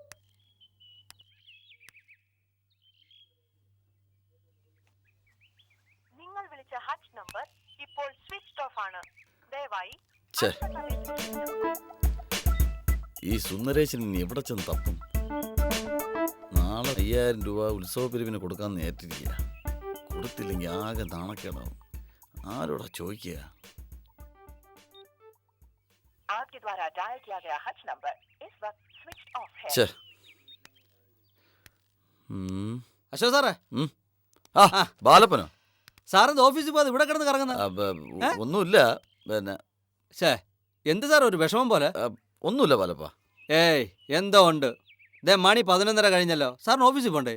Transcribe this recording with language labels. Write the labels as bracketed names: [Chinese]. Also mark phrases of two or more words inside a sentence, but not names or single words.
[Malayalam] നിങ്ങൾ വിളിച്ച ഹച്ച് നമ്പർ ഇപ്പോൾ സ്വിച്ച് ഓഫ് ആണ്. ദയവായി ഈ സുന്ദരേശൻ ഇനി എവിടെ ചെന്ന് തപ്പും? നാളെ 5,000 രൂപ ഉത്സവ പിരിവിന് കൊടുക്കാന്ന് നേരിട്ടിരിക്കുക. കൊടുത്തില്ലെങ്കിൽ ആകെ നാണക്കേടാവും. ആരോടാ ചോദിക്കുക? [Hindi] आपके द्वारा डायल किया गया हच नंबर इस वक्त स्विच ऑफ है. [Malayalam] അശോക് സാറേ, ബാലപ്പനോ? സാറിന്റെ ഓഫീസിൽ പോകാതെ ഇവിടെ കിടന്ന് കറങ്ങുന്ന ഒന്നുമില്ല. പിന്നെ എന്ത് സാർ ഒരു വിഷമം പോലെ? ഒന്നുമില്ല ബാലപ്പ. ഏയ്, എന്തോ ഉണ്ട്. മണി 11:30 കഴിഞ്ഞല്ലോ. സാറിന് ഓഫീസിൽ പോണ്ടേ?